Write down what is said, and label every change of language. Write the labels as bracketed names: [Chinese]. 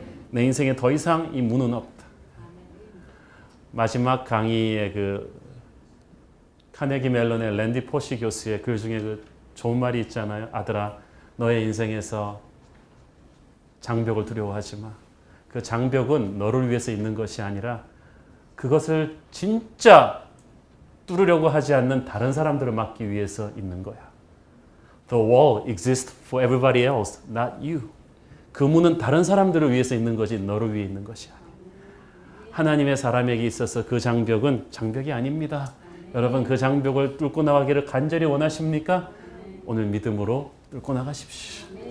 [Korean] 내 인생에 더 이상 이 문은 없다. 마지막 강의의 그 카네기 멜론의 랜디 포시 교수의 글 중에 그 좋은 말이 있잖아요. 아들아 너의 인생에서 장벽을 두려워하지 마. 그 장벽은 너를 위해서 있는 것이 아니라 그것을 진짜 뚫으려고 하지 않는 다른 사람들을 막기 위해서 있는 거야. [English] The wall exists for everybody else, not you. [Korean] 그 문은 다른 사람들을 위해서 있는 것이 너를 위해 있는 것이 아니야. 하나님의 사람에게 있어서 그 장벽은 장벽이 아닙니다. 여러분 그 장벽을 뚫고 나가기를 간절히 원하십니까? 오늘 믿음으로 뚫고 나가십시오.